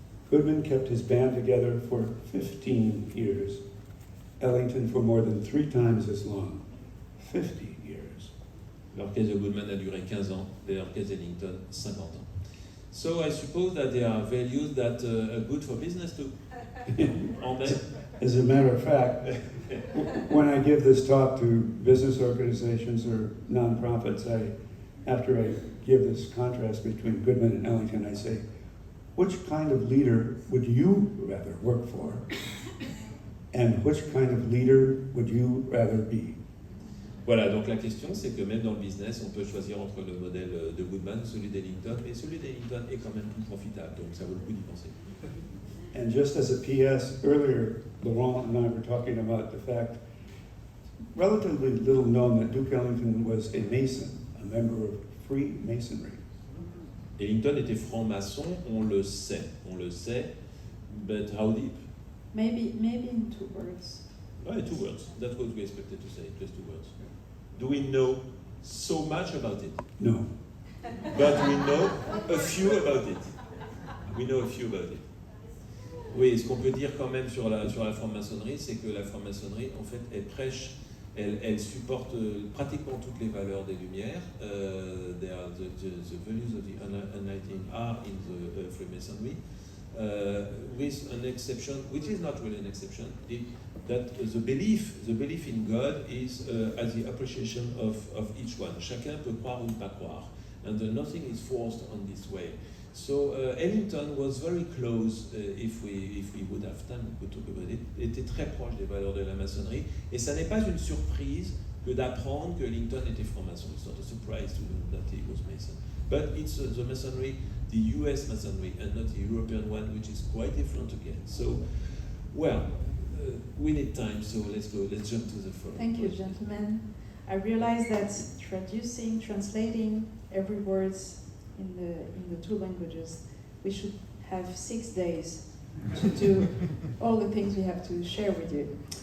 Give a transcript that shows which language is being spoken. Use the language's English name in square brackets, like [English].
[English] Goodman kept his band together for 15 years. Ellington for more than 3 times as long, 50 years. [French] L'orchestre de Goodman a duré 15 ans, l'orchestre d'Ellington 50 ans. [English] So I suppose that there are values that are good for business too. As a matter of fact, when I give this talk to business organizations or nonprofits, after I give this contrast between Goodman and Ellington, I say, which kind of leader would you rather work for? And which kind of leader would you rather be? [French] Voilà, donc la question c'est que même dans le business, on peut choisir entre le modèle de Goodman ou celui d'Ellington, mais celui d'Ellington est quand même plus profitable, donc ça vaut le coup d'y penser. [English] And just as a PS, earlier Laurent and I were talking about the fact, relatively little known, that Duke Ellington was a Mason, a member of Freemasonry. [French] Ellington était franc-maçon, on le sait, [English] but how deep? Maybe in 2 words. Oh, 2 words, that's what we expected to say, just 2 words. Do we know so much about it? No. But we know a few about it. We know a few about it. [French] Oui, ce qu'on peut dire quand même sur la franc-maçonnerie, c'est que la franc-maçonnerie, en fait, elle prêche, elle supporte pratiquement toutes les valeurs des Lumières. [English] The values of the Enlightenment are in the Freemasonry, with an exception, which is not really an exception, that the belief in God is as the appreciation of each one. [French] Chacun peut croire ou ne pas croire, [English] and nothing is forced on this way. So Ellington was very close, if we would have time, we could talk about it, [French] était très proche des valeurs de la maçonnerie, et ça n'est pas une surprise que d'apprendre que Ellington était franc-maçon. [English] It's not a surprise to know that he was Mason. But it's the masonry, the US masonry, and not the European one, which is quite different again. So, well, we need time, so let's jump to the following. Thank you, gentlemen. I realize that translating every words in the 2 languages, we should have 6 days to do all the things we have to share with you.